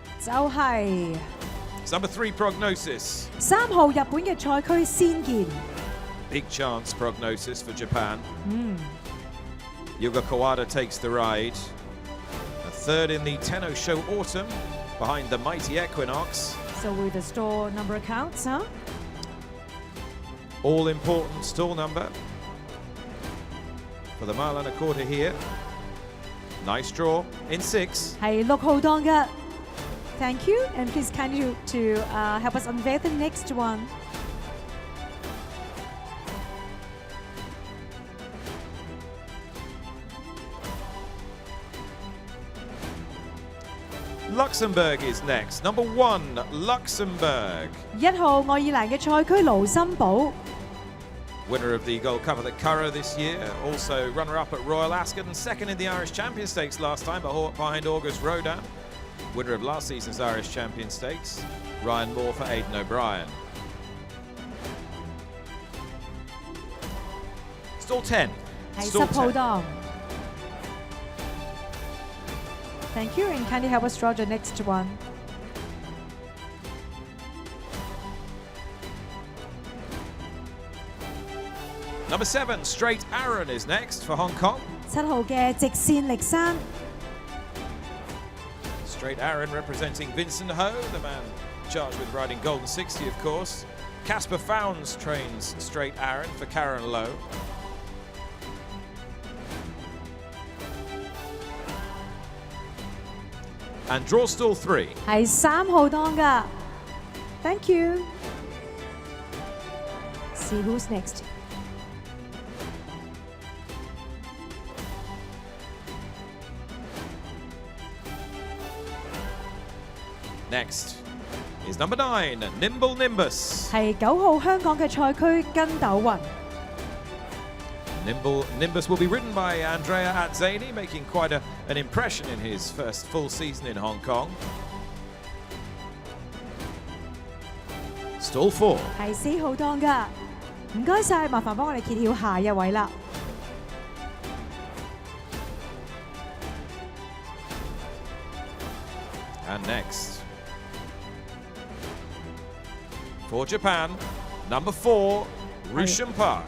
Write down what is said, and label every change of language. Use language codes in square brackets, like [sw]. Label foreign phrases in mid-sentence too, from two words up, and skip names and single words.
[yue] 就係 [en] It's number 3 prognosis. [yue] 3 號日本嘅賽區先見。 [en] Big chance prognosis for Japan. Yuga Kawada takes the ride. A third in the Tenno Show Autumn behind the mighty Equinox. So with the store number accounts, huh? All important stall number for the mile and a quarter here. Nice draw in 6. [yue] 係6號檔嘅。 [en] Thank you, and please can you to help us unveil the next one. Luxembourg is next. Number 1, Luxembourg. [yue] 1 號愛爾蘭嘅賽區盧森堡。 [en] Winner of the Gold Cup at the Curragh this year. Also runner-up at Royal Ascot and second in the Irish Champion Stakes last time behind August Rodin. Winner of last season's Irish Champion Stakes. Ryan Moore for Aidan O'Brien. Stall 10. [yue] 係 [en] Stall [yue] 10號 [en] 10. 檔。Thank you, and can you help us draw the next one? Number 7, Straight Aaron is next for Hong Kong. [yue] 7 號嘅直線力山。 [en] Straight Aaron representing Vincent Ho, the man charged with riding Golden 60, of course. Casper Founds trains Straight Aaron for Karen Lowe. And draw stall 3. [yue] 係3號檔㗎。 [en] Thank you. See who's next. Next is number 9, Nimble Nimbus. [yue] 係9號香港嘅賽區跟斗雲。 [en] Nimble Nimbus will be ridden by Andrea Atzani, making quite an impression in his first full season in Hong Kong. Stall 4. [yue] 係4號檔㗎。唔該晒，麻煩幫我哋揭曉下一位啦。 [en] And next, for Japan, number 4, Rushan Park.